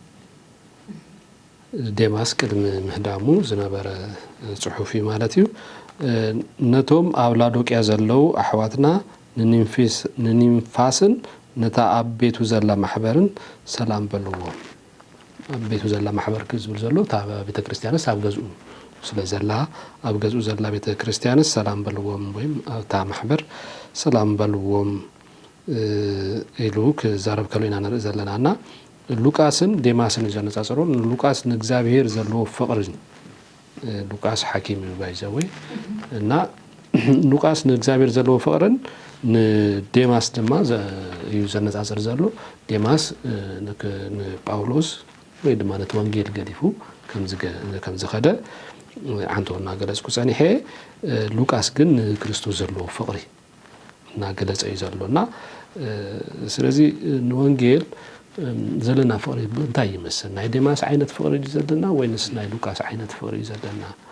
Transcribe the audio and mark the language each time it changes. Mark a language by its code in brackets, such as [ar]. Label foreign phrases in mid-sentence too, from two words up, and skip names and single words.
[ti] ዴማስ ቅድም ምህዳሙ ዝነበረ ጽሑፊ ማለት እዩ ነቶም አውላዶቅያ ዘለው አሕዋትና ንኒምፋስን ነታ ኣብ ቤቱ ዘላ ማሕበርን ሰላም በልዎም ኣብ ቤቱ ዘላ ማሕበር ክዝብል ዘሎ ታ ቤተ ክርስቲያንስ ኣብ ገዝኡ ስለ ዘላ ኣብ ገዝኡ ዘላ ቤተ ክርስቲያንስ ሰላም በልዎም ወይም ታ ማሕበር ሰላም በልዎም ኢሉ ክዛረብ ከሎና ንርኢ ዘለናና ሉቃስን ዴማስን ዘነጻጽሩን ሉቃስ ንእግዚአብሔር ዘለዎ ፍቅር ሉቃስ ሐኪም ባይዘው እና ሉቃስ ንእግዚአብሔር ዘለዎ ፍቅርን ንዴማስ ድማ ዘነጻጽር ዘሎ ዴማስ ንጳውሎስ ወይ ድማ ነት ወንጌል ገዲፉ ከምዝ ኸደ አንቶና ገለጽኩ ጸኒሄ ሉቃስ ግን ክርስቶስ ዘለዎ ፍቅሪ እና ገለጸ ይዘሎና ስለዚህ ወንጌል ዘለና ፍቅሪ እንታይ ይመስል ናይ ዴማስ አይነት ፍቅሪ ይዘልና ወይንስ ናይ ሉቃስ አይነት ፍቅሪ ይዘልና